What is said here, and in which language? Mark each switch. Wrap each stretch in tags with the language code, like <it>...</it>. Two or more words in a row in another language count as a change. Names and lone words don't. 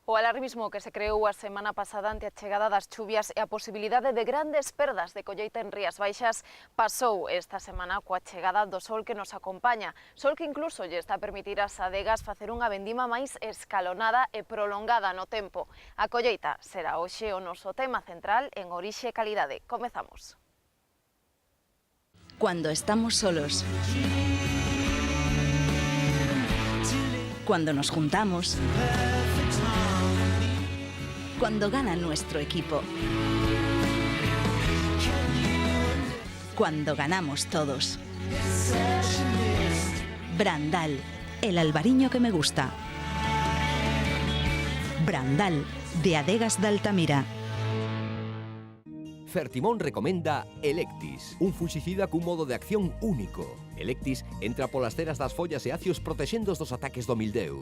<gl>O alarmismo que se creou a semana pasada ante a chegada das chuvias e a posibilidade de grandes perdas de colleita en Rías Baixas pasou esta semana coa chegada do sol que nos acompaña. Sol que incluso lle está a permitir ás adegas facer unha vendima máis escalonada e prolongada no tempo. A colleita será hoxe o noso tema central en Orixe e Calidade. Comezamos.</gl> <es>Cuando estamos solos. Cuando nos juntamos. Cuando gana nuestro equipo. Cuando ganamos todos. Brandal, el albariño que me gusta. Brandal, de Adegas de Altamira.</es> <gl>Fertimón recomenda Electis, un fuxicida cun modo de acción único. Electis entra polas ceras das follas e acios protexendo dos ataques do mildeu.</gl>